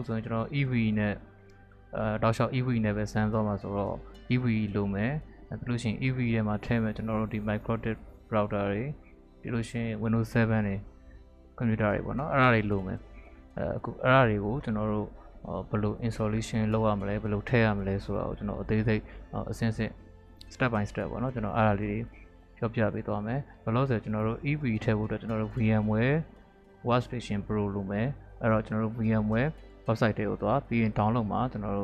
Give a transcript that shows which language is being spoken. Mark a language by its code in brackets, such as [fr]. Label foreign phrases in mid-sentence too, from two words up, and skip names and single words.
[my] ဆိုရင်ကျွန်တော် EV နဲ့တောက်လျှောက် EV နဲ့ပဲစမ်းသွားမှာဆိုတော့ EV လိုမယ်ပြီးလို့ရှိရင် EV ထဲမှာထည့်မဲ့ကျွန်တော်တို့ဒီ [en] Microtik router [my] တွေပြီးလို့ရှိရင် Windows 7 တွေကွန်ပျူတာတွေပေါ့နော်အဲ့ ဒါတွေလိုမယ်အခုအဲ့ဒါတွေကိုကျွန်တော်တို့ဘယ်လို installation လုပ်ရမလဲဘယ်လိုထည့်ရမလဲဆိုတာကိုကျွန်တော်အသေးစိတ်အဆင့်ဆင့် step by step ပေါ့နော်ကျွန်တော်အဲ့ဒါလေးပြောပြပေးသွားမယ်ဘယ်လို့ဆိုကျွန်တော်တို့ EV ထည့်ဖို့အတွက်ကျွန်တော်တို့ VMware Workstation Pro လိုမယ်အဲ့တော့ကျွန်တော်တို့ VMware website တွေကိုသွားပြီးရင် download မှာကျွန်တော်